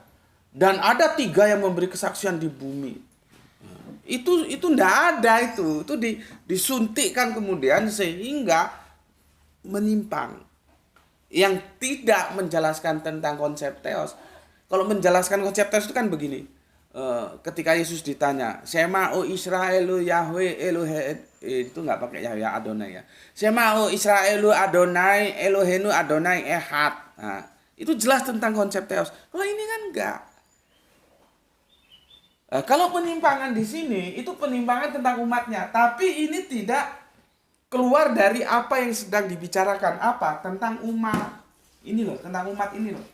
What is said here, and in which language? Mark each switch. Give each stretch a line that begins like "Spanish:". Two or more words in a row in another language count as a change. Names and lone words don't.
Indonesian: Dan ada 3 yang memberi kesaksian di bumi. Itu enggak ada itu disuntikkan kemudian sehingga menyimpang, yang tidak menjelaskan tentang konsep theos. Kalau menjelaskan konsep theos itu kan begini, ketika Yesus ditanya,
Hebrew: שמע או ישראל יהוה אלוהי,
Indonesian: itu nggak pakai Yahweh Adonai ya,
Hebrew: שמע או ישראל אדוני אלוהינו אדוני אחד.
Indonesian: Nah, itu jelas tentang konsep theos. Kalau ini kan enggak. Kalau penyimpangan di sini itu penyimpangan tentang umatnya, tapi ini tidak keluar dari apa yang sedang dibicarakan, apa tentang umat ini loh, tentang umat ini loh.